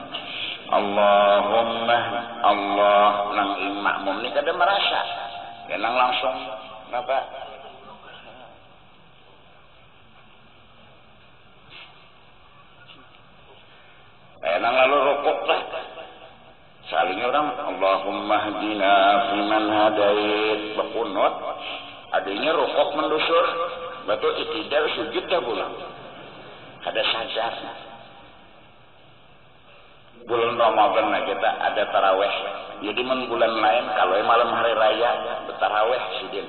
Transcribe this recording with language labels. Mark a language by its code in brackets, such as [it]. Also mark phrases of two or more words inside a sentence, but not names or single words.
[bjn] Allahumma Allah nang makmum ni kada merasa. Ya nang langsung apa? Nang lalu rukuk lah. Salingnya orang [ar] اللهم اهدنا فيمن هديت [bjn] berkunut. Adanya rukuk mendusur. Betul itidal sujud dah pulang. Ada sadar. Bulan Ramadan kita ada taraweh. Jadi bulan lain kalau malam hari raya bertaraweh sidin.